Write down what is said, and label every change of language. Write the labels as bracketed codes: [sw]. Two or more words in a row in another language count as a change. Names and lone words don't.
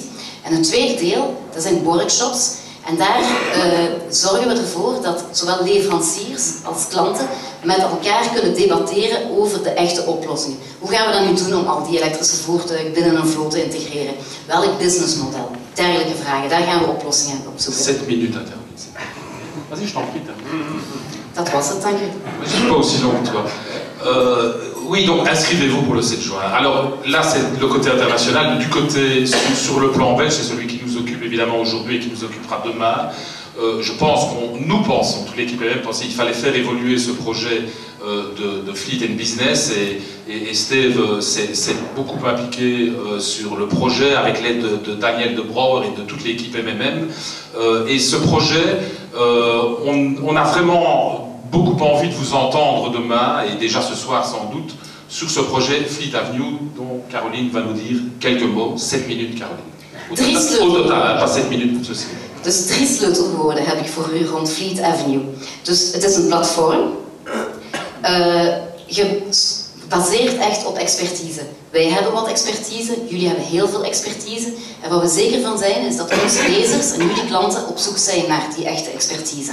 [nl] En een tweede deel, dat zijn workshops. En daar zorgen we ervoor dat zowel leveranciers als klanten met elkaar kunnen debatteren over de echte oplossingen. Hoe gaan we dat nu doen om al die elektrische voertuigen binnen een vloot te integreren? Welk businessmodel? Dergelijke vragen, daar gaan we oplossingen op zoeken. [fr] 7 minutes intermises. Vas-y, je t'en prie. [nl] Dat was het, dank u. [fr] Je suis pas aussi long que toi. Oui, donc inscrivez-vous pour le 7 juin. Alors là, c'est le côté international. Du côté sur le plan belge, c'est celui qui nous occupe évidemment aujourd'hui et qui nous occupera demain. Je pense nous pensons, toute l'équipe même pensait qu'il fallait faire évoluer ce projet de Fleet and Business et Steve s'est beaucoup impliqué sur le projet avec l'aide de Daniel de Brouwer et de toute l'équipe MMM. Et ce projet, on a vraiment beaucoup envie de vous entendre demain et déjà ce soir sans doute sur ce projet Fleet Avenue dont Caroline va nous dire quelques mots. 7 minutes, Caroline. Au total, pas 7 minutes pour ceci. [nl] Dus 3 sleutelwoorden heb ik voor u rond Fleet Avenue. Dus het is een platform, gebaseerd echt op expertise. Wij hebben wat expertise, jullie hebben heel veel expertise. En wat we zeker van zijn is dat onze lezers en jullie klanten op zoek zijn naar die echte expertise.